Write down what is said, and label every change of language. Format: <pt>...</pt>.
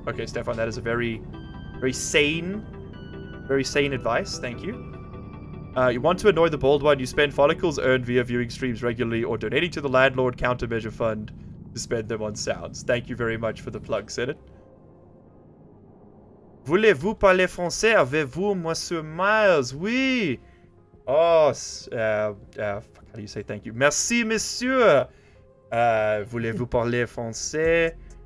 <en>Okay, Stefan, that is a very sane advice. Thank you. You want to annoy the bald one, you spend follicles earned via viewing streams regularly or donating to the Landlord Countermeasure Fund to spend them on sounds. Thank you very much for the plug, Senate.</en> <fr>Voulez-vous parler français? Avez-vous, Monsieur Miles? Oui!</fr> <en>Oh, how do you say thank you?</en> <fr>Merci, monsieur! Voulez-vous parler français?</fr>